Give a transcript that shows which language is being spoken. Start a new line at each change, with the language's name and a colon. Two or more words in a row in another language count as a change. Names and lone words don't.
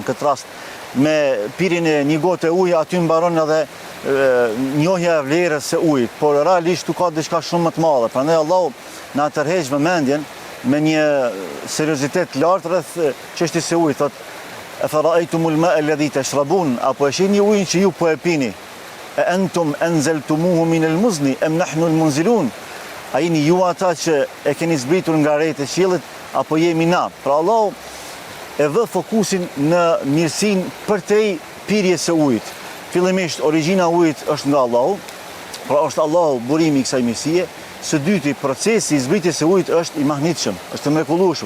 Albanian: Këtë rast me pirjen e një gote uji aty mbaron edhe njohja e vlerës së ujit, por realisht tu ka diçka shumë më të madhe. Prandaj Allahu na tërheq vëmendjen me një seriozitet lartë rreth çështjes së ujit. Thotë:
Arabic: "أفرأيتم الماء الذي تشربون",
Albanian: apo e shihni ujin që ju po e pini?
Arabic: "أأنتم أنزلتموه من المزن أم نحن المنزلون",
Albanian: a jeni ju ata që e keni zbritur nga rrejtë e qiellit apo jemi na? Pra Allahu e vë fokusin në mirësinë përtej pirjes së ujit. Fillimisht origjina e ujit është nga Allahu, pra është Allahu burimi i kësaj mirësie. Së dyti, procesi i zbritjes së ujit është i mahnitshëm, është i mrekullueshëm.